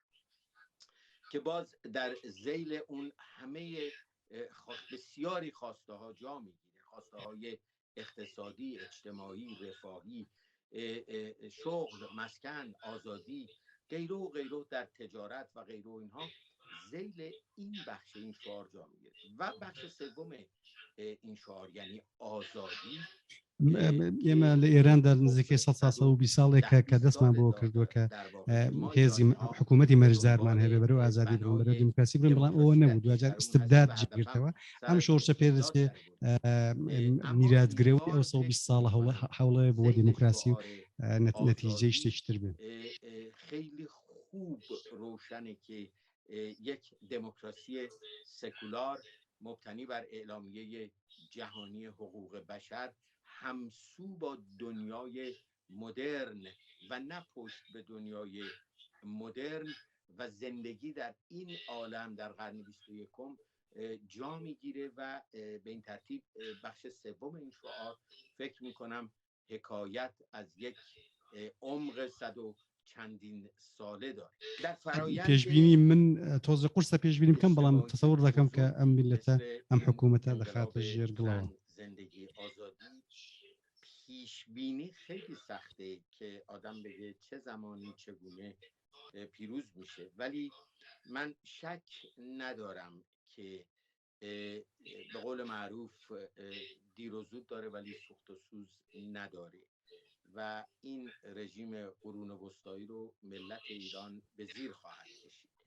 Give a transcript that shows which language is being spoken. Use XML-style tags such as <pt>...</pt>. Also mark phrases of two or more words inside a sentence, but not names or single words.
<fa>که باز در ذیل اون همه بسیاری خواسته ها جا میگیره، خواسته های اقتصادی، اجتماعی، رفاهی، شغل، مسکن، آزادی، غیره و غیره، در تجارت و غیره و اینها ذیل این بخش این شعار جا میگیره. و بخش سوم این شعار یعنی آزادی،</fa> <ckb>ئێمە لە ئێراندا نزیکەی 120 ساڵێکە کە دەستمان بۆ کردووە کە هێزی حکوومەتی مەرجدارمان هەبێ بەرەو ئازادی بڕۆن، بەرەو دیموکراسی بڕۆن، بەڵام ئەوە نەبوو. دوجار استبداد جێگرتەوە. ئەم شۆڕشە پێدەچێ میراثگرەوەی ئەو 120 ساڵە هەوڵەیە بۆ دیموکراسی و نەتیجەی شتێکی تر بێت.</ckb> <fa>خیلی خوب روشنه که یک دموکراسی سکولار مبتنی بر اعلامیه جهانی حقوق بشر همسو با دنیای مدرن و نه پشت به دنیای مدرن و زندگی در این عالم در قرن 21 جا میگیره و به این ترتیب بخش سوم این شعار فکر میکنم حکایت از یک عمق صد و چندین ساله داره. در فرایند</fa> <ckb>پێشبینی من تۆزە قورسە پێشبینی بکەم، بەڵام تەسەوور دەکەم کە ئەم میلەتە ئەم حکوومەتە دەخاتە ژێر گڵەوە.</ckb> <fa>زندگی آزادی پیش بینی خیلی سخته که آدم بگه چه زمانی چگونه پیروز میشه، ولی من شک ندارم که به قول معروف دیر و زود داره ولی سوخت و سوز نداره و این رژیم قرون وسطایی رو ملت ایران به زیر خواهد کشید.</fa>